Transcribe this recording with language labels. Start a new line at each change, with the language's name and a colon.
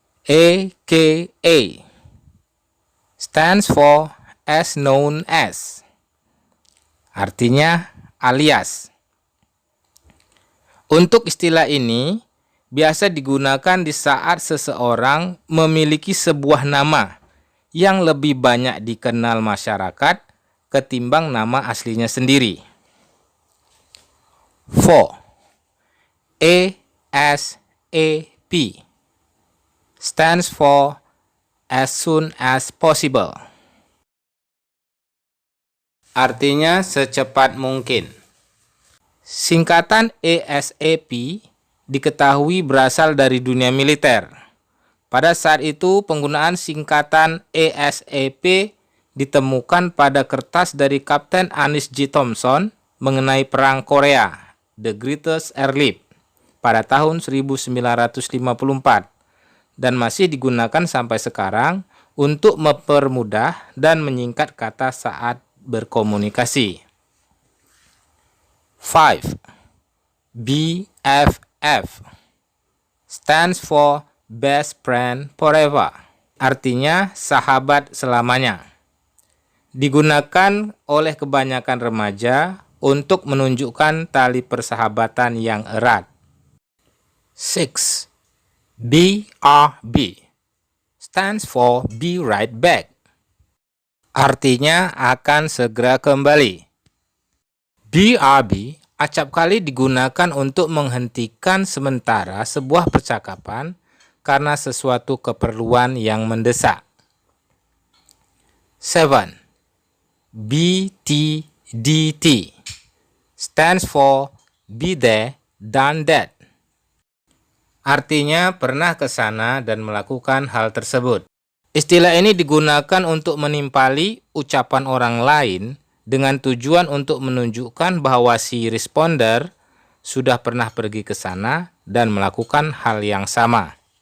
English: AKA stands for as known as.
Indonesian: Artinya alias. Untuk istilah ini biasa digunakan di saat seseorang memiliki sebuah nama yang lebih banyak dikenal masyarakat ketimbang nama aslinya sendiri. 4.
English: ASAP stands for as soon as possible.
Indonesian: Artinya secepat mungkin. Singkatan ASAP diketahui berasal dari dunia militer. Pada saat itu, penggunaan singkatan ASAP ditemukan pada kertas dari Kapten Anish G. Thompson mengenai Perang Korea, The Greatest Airlift, pada tahun 1954, dan masih digunakan sampai sekarang untuk mempermudah dan menyingkat kata saat berkomunikasi.
English: 5. BFF stands for best friend forever.
Indonesian: Artinya sahabat selamanya. Digunakan oleh kebanyakan remaja untuk menunjukkan tali persahabatan yang erat. 6.
English: BRB stands for be right back.
Indonesian: Artinya akan segera kembali. BRB acap kali digunakan untuk menghentikan sementara sebuah percakapan karena sesuatu keperluan yang mendesak. 7.
English: BTDT stands for be there, done that.
Indonesian: Artinya pernah ke sana dan melakukan hal tersebut. Istilah ini digunakan untuk menimpali ucapan orang lain dengan tujuan untuk menunjukkan bahwa si responder sudah pernah pergi ke sana dan melakukan hal yang sama.